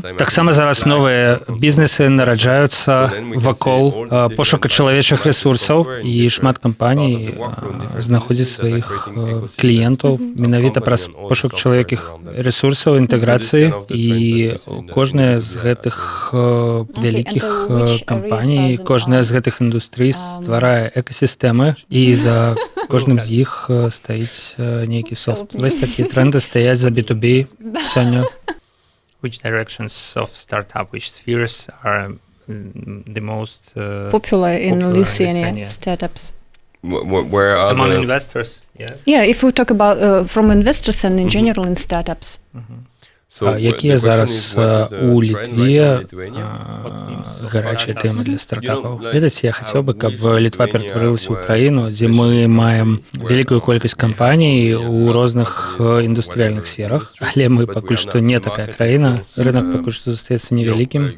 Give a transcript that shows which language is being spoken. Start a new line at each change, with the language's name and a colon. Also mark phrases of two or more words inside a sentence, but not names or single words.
Belarusian: Таксама зараз новыя бізнесы нараджаюцца вакол пошука чалавечых рэсурсаў, і шмат кампаній знаходзяць сваіх кліентаў менавіта праз пошук чалавечых рэсурсаў, інтэграцыі, і кожная з гэтых вялікіх кампаній, кожная з гэтых індустрый стварае экасістэмы, і за кожным з іх стаіць нейкі софт. Вось такія тренды стаяць за B2B сёння.
English: Which directions of startup, which spheres are the most Popular in Lithuania startups. Where are among the investors? Yeah. Yeah, if we talk about from investors and in general in startups.
Belarusian: Якія зараз у Літве гарачыя тэмы для стартапаў? Ведаце, я хацеў бы, каб Літва ператварылася ў краіну, дзе мы маем вялікую колькасць кампаній у розных індустрыяльных сферах, але мы пакуль што не такая краіна, рынок пакуль што застаецца невялікім.